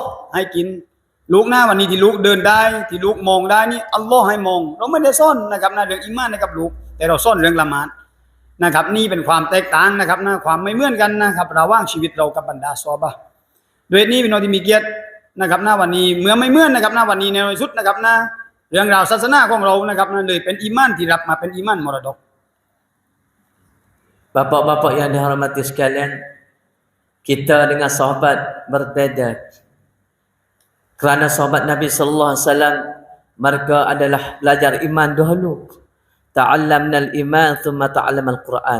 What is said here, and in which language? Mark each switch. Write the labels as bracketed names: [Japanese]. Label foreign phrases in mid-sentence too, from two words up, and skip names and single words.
[Thai] ให้กินลูกนะวันนี้ที่ลูกเดินได้ที่ลูกมองได้นี่อัลเลาะห์ให้มองเราไม่ได้สอนนะครับนะเรื่องอีมานให้กับลูกแต่เราสอนเรื่องละหมาดนะครับนี่เป็นความแตกต่างนะครับนะความไม่เหมือนกันนะครับระหว่างชีวิตเรากับบรรดาซอฮาบะห์ด้วยนี้พี่น้องที่มีเกียรตินะครับนะวันนี้เมื่อไม่เหมือนนะครับนะวันนี้ในสุดนะครับนะเรื่องราวศาสนาของเรานะครับนะเลยเป็นอีมานที่รับมาเป็นอีมานมรดก [Malay] Bapak-bapak yang dihormati sekalian, kita dengan sahabat berbeza. Kerana sahabat Nabi [Arabic] صلى الله عليه وسلم [Malay] mereka adalah belajar iman dahulu. [Arabic] تعلمنا الإيمان ثم تعلمنا القرآن.